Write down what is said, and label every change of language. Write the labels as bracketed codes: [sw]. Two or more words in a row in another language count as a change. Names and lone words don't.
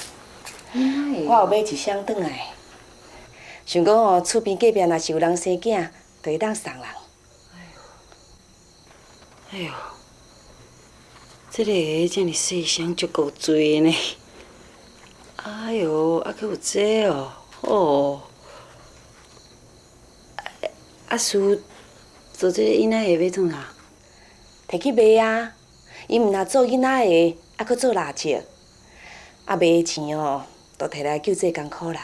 [nan] 我后买一箱转来，想讲哦，厝边隔壁若是有人生囝，就会当送人。哎呦，这个鞋这么细箱，足够多呢。哎呦，还佫有这哦，哦。啊，师傅做这个囡仔鞋要创啥？摕去卖啊！伊毋若做囡仔鞋，还佫做蜡烛。啊，卖的钱哦，都摕来救济艰苦人。